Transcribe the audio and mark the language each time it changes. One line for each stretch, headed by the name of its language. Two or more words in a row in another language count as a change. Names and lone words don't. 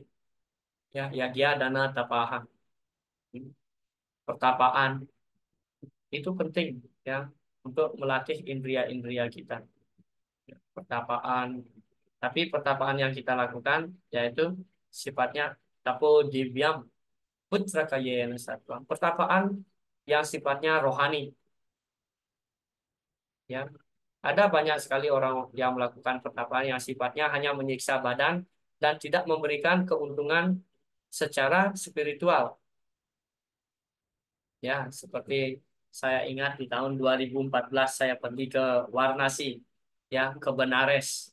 Indonesian: Ya, yagya, dana, tapaha. Pertapaan itu penting ya untuk melatih indria-indria kita. Pertapaan. Tapi pertapaan yang kita lakukan yaitu sifatnya
Sanskrit: tapo divyam putra kayena satwa.
Indonesian: Pertapaan yang sifatnya rohani. Ya. Ada banyak sekali orang yang melakukan pertapaan yang sifatnya hanya menyiksa badan dan tidak memberikan keuntungan secara spiritual. Ya, seperti saya ingat di tahun 2014 saya pergi ke Varanasi, ya, ke Benares.